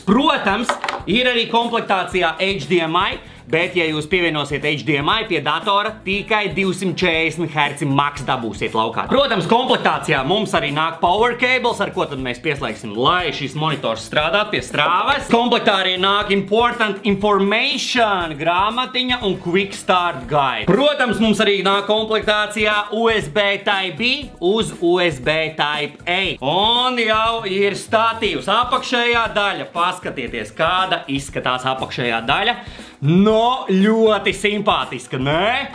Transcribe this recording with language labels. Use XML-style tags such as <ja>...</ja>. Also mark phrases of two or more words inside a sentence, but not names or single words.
<lv>Protams, ir arī komplektācijā HDMI, bet, ja jūs pievienosiet HDMI pie datora, tikai 240 Hz max dabūsiet laukā. Protams, komplektācijā mums arī nāk</lv> <en>power cables,</en> <lv>ar ko tad mēs pieslēgsim, lai šis monitors strādātu pie strāvas. Komplektā arī nāk</lv> <en>important information</en> <lv>grāmatiņa un</lv> <en>quick start guide.</en> <lv>Protams, mums arī nāk komplektācijā USB Type-B uz USB Type-A. Un jau ir statīvs. Apakšējā daļa, paskatieties, kāda izskatās apakšējā daļa. No, ļoti simpātiska, ne?</lv>